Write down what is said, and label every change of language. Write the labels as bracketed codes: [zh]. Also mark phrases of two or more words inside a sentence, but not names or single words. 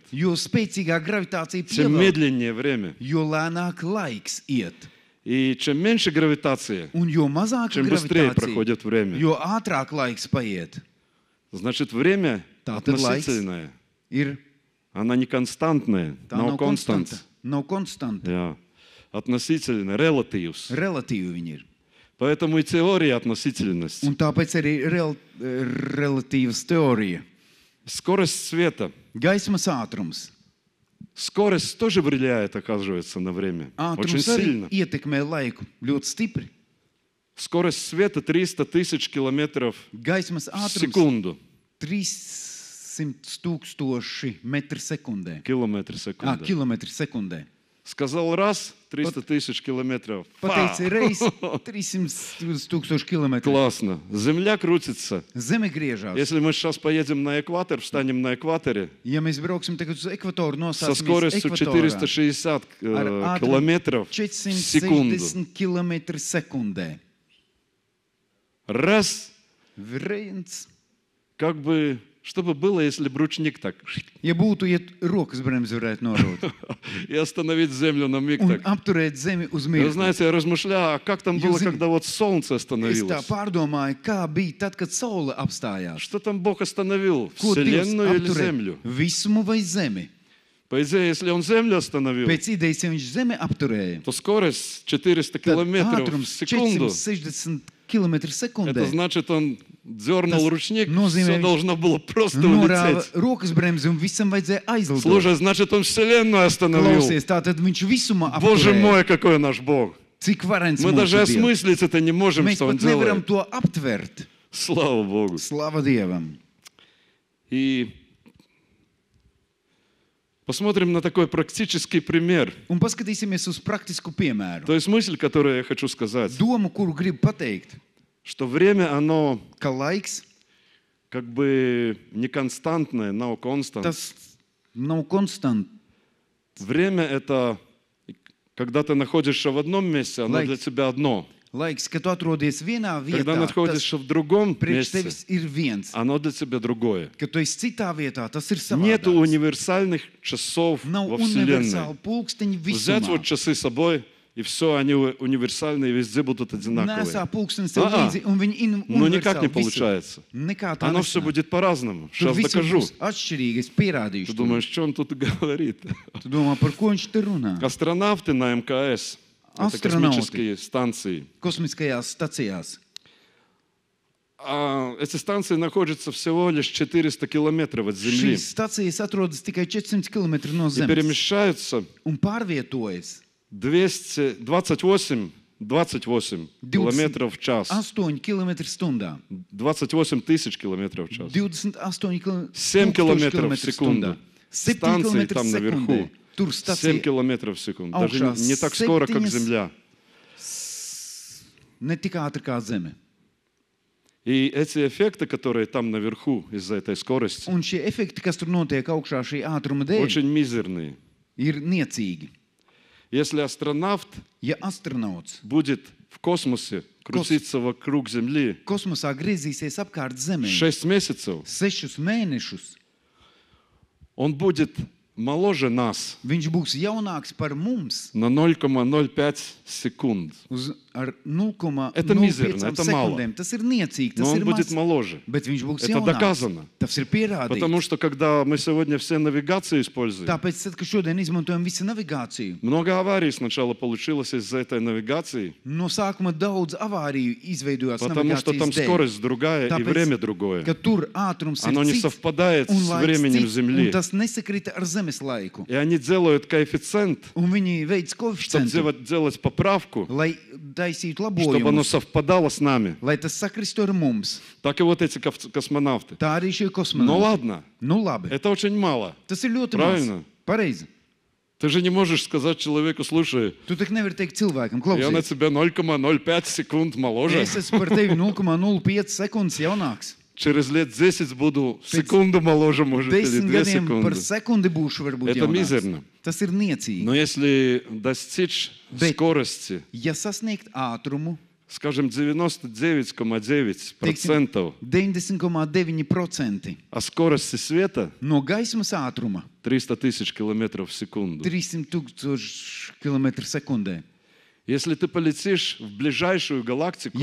[lv] Jo spēcīgāka gravitācija [ru] тем [lv] pievelk, [ru] медленнее время. [lv] jo lēnāk laiks iet. [ru] И чем меньше гравитация, [lv] Un jo mazāka [ru] чем быстрее [lv] gravitācija, [ru] проходит время. [lv] jo ātrāk laiks paiet. [ru] Значит, время [lv] Tātad laiks [ru] относительное. [lv] ir [ru] Она не константная, [lv] tā [ru] но [lv] nav konstanta. [ru] констант. [lv] Nav konstanta. [ru] Относительно, relatīvs. [lv] Relatīvi viņi ir. [ru] Поэтому и теория относительности. [lv] Un tāpēc arī relatīvas teorija. [ru] Скорость света. [lv] Gaismas ātrums. [ru] Скорость тоже влияет, оказывается, на время. Очень [lv] Ātrums arī [ru] сильно. [lv] ietekmē laiku ļoti stipri. [ru] Скорость света 300 тысяч километров [lv] Gaismas [ru] в [lv] ātrums [ru] секунду. [lv] 300 tūkstoši metri sekundē. [ru] Километр в секунду. [lv] Kilometri sekundē. [ru] Сказал раз, 300 тысяч километров. [lv] Pateici reiz 300 tūkstoši kilometru. [ru] Классно. Земля крутится. [lv] Zeme griežās. [ru] Если мы сейчас поедем на экватор, встанем на экваторе, [lv] Ja mēs brauksim tagad uz ekvatoru, [ru] со [lv] nostāsimies [ru] скоростью [lv] ekvatorā [ru] 460 [lv] ar ātrumu [ru] километров в секунду. [lv] 460 km sekundē. [ru] Раз, [lv] Viens. [ru] как бы, что бы было, если бы ручник так, [lv] Ja būtu, ja rokas bremzi varētu norūt [ru] и остановить землю на миг [lv] un [ru] так. [lv] apturēt zemi uz [ru] Вы [lv] mirkli. [ru] знаете, я размышляю, а как там было, [lv] Jūs zināt, [ru] когда вот солнце [lv] Es tā [ru] остановилось? [lv] pārdomāju, kā bija tad, kad saule apstājās. [ru] Что там Бог остановил? [lv] Ko Dievs [ru] Вселенную или [lv] apturēja? [ru] Землю? [lv] Visumu vai zemi? [ru] По идее, если Он Землю остановил, [lv] Pēc idejas, ja viņš zemi apturēja, [ru] то скорость 400 [lv] tad [ru] километров в [lv] ātrums [ru] секунду. [lv] 460 km [ru] Это [lv] sekundē [ru] значит, он дернул [lv] Tas [ru] ручник, [lv] nozīmē, [ru] все [lv] viņš [ru] должно было просто [lv] norāva [ru] улететь. [lv] rokas bremzi un visam vajadzēja aizlidot. [ru] Слушай, значит, он Вселенную остановил. [lv] Klausies, tātad viņš visumā [ru] Боже [lv] apturēja. [ru] мой, какой наш Бог. [lv] Cik varens [ru] Мы [lv] mūsu [ru] даже [lv] Dievs. [ru] осмыслить это не можем, [lv] Mēs [ru] что Он [lv] pat nevaram [ru] делает. [lv] to aptvert. [ru] Слава Богу. [lv] Slava Dievam. [ru] И посмотрим на такой практический пример. [lv] Un paskatīsimies uz praktisku piemēru. [ru] То есть мысль, которую я хочу сказать, [lv] Domu, kuru gribu pateikt, [ru] что время, оно [lv] ka laiks, [ru] как бы не константное, [lv] no constant. tas nav konstants. [ru] Время — это когда ты находишься в одном месте, оно [lv] Laiks. [ru] для тебя одно. [lv] Laiks, kad tu atrodies vienā [ru] Когда [lv] vietā, tas [ru] находишься в другом [lv] priekš [ru] месте, [lv] tevis ir viens. [ru] оно для тебя другое. [lv] Kad tu esi citā vietā, tas ir [ru] Нету [lv] savādāks. [ru] универсальных часов [lv] Nav [ru] во Вселенной. [lv] universāli pulksteņi [ru] Взять [lv] visumā. [ru] вот часы с собой, и все, они универсальные, везде будут одинаковые. [lv] Nesā pulkstenis tev līdzi, un viņi [ru] Но никак [lv] universāli [ru] не [lv] visur. [ru] получается. [lv] Nekā tā [ru] Оно все [lv] nesanāk. [ru] будет по-разному. [lv] Tur [ru] Сейчас [lv] viss [ru] докажу. [lv] būs atšķirīgi, es pierādīšu. [ru] Ты [lv] to. [ru] думаешь, что он тут говорит? [lv] Tu domā, par ko viņš te runā? [ru] Астронавты на МКС, это Астронавты. космические станции. [lv] Kosmiskajās stacijās. [ru] Эти станции находятся всего лишь 400 километров от Земли [lv] Šīs stacijas atrodas tikai 400 km no [ru] и [lv] Zemes [ru] перемещаются [lv] un pārvietojas [ru] 28 километров в час. [lv] 8 km stundā. [ru] 28 тысяч километров в час. [lv] 28 [ru] 7 километров в [lv] stundā. [ru] секунду. [lv] 7 [ru] Станции [lv] km [ru] там наверху. [lv] Tur [ru] 7 [lv] stacija [ru] километров в секунду. Даже [lv] Augšā [ru] не так скоро, как [lv] 7 [ru] Земля. [lv] ne tik ātri kā Zeme. [ru] И эти эффекты, которые там наверху из-за этой скорости, [lv] Un šie efekti, kas tur notiek augšā šī ātruma dēļ, [ru] очень мизерные. [lv] ir niecīgi. [ru] Если астронавт [lv] Ja astronauts [ru] будет в космосе крутиться вокруг Земли [lv] kosmosā griezīsies apkārt Zemē [ru] 6 месяцев, [lv] 6 mēnešus, [ru] он будет моложе нас [lv] viņš būs jaunāks par mums [ru] на 0,05 секунд. [lv] ar [ru] Это мизерно, [lv] 0,05 [ru] это мало. [lv] sekundēm. Tas ir niecīgi, [ru] Но [lv] tas [ru] он [lv] ir [ru] будет [lv] maz, [ru] моложе. [lv] bet viņš būs [ru] Это [lv] jaunāks. [ru] доказано. [lv] Tas ir pierādīts. [ru] Потому что когда мы сегодня все навигации используем, [lv] Tāpēc, tad, kad šodien izmantojam visu navigāciju, [ru] много аварий сначала получилось из-за этой навигации, [lv] no sākuma daudz avāriju izveidojās [ru] потому что там [lv] navigācijas dēļ. [ru] скорость другая и [lv] Tāpēc, [ru] время другое. [lv] ka tur ātrums [ru] Оно [lv] ir [ru] не [lv] cits [ru] совпадает [lv] un [ru] с [lv] laiks [ru] временем [lv] cits, [ru] Земли. [lv] un tas nesakrita ar Zemes laiku. [ru] И они делают коэффициент, [lv] Un viņi veids [ru] чтобы [lv] koeficientu, [ru] делать поправку, [lv] lai taisītu [ru] чтобы оно [lv] labojumus, [ru] совпадало с нами. [lv] lai tas sakristu ar mums. [ru] Так и вот эти космонавты. [lv] Tā arī šie [ru] Ну [lv] kosmonauti. [ru] ладно, [lv] Nu labi, [ru] это очень мало. [lv] tas ir ļoti [ru] Правильно. [lv] maz. Pareizi. [ru] Ты же не можешь сказать человеку, слушай, [lv] Tu tak nevari teikt cilvēkam, [ru] я на [lv] klausies, [ru] тебя 0,05 секунд моложе. [lv] es esmu par tevi 0,05 sekundes jaunāks. [ru] Через лет 10 буду секунду моложе, может, или [lv] 10 [ru] 2 [lv] gadiem par [ru] секунды. [lv] sekundi būšu varbūt [ru] Это [lv] jaunāks. [ru] мизерно. [lv] Tas ir niecīgi. [ru] Но если достичь [lv] Bet- [ru] скорости, [lv] Ja sasniegt ātrumu, [ru] скажем, 99,9%, [lv] 90,9% [ru] а скорости света [lv] no gaismas ātruma [ru] 300 тысяч километров в секунду. [lv] 300 tūkstoši km sekundē. [ru] Если ты полетишь в ближайшую галактику,